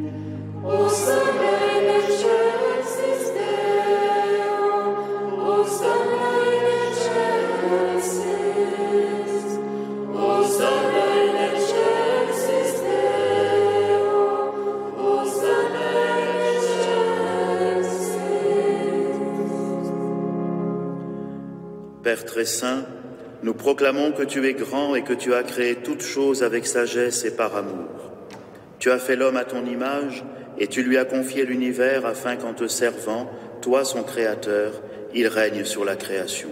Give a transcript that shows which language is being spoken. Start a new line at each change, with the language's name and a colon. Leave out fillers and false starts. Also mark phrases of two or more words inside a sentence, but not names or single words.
Latin: Hosanna in excelsis Deo, Hosanna in excelsis, Hosanna in excelsis Deo, Hosanna in excelsis.
French: Père très saint, nous proclamons que tu es grand et que tu as créé toutes choses avec sagesse et par amour. Tu as fait l'homme à ton image et tu lui as confié l'univers afin qu'en te servant, toi son créateur, il règne sur la création.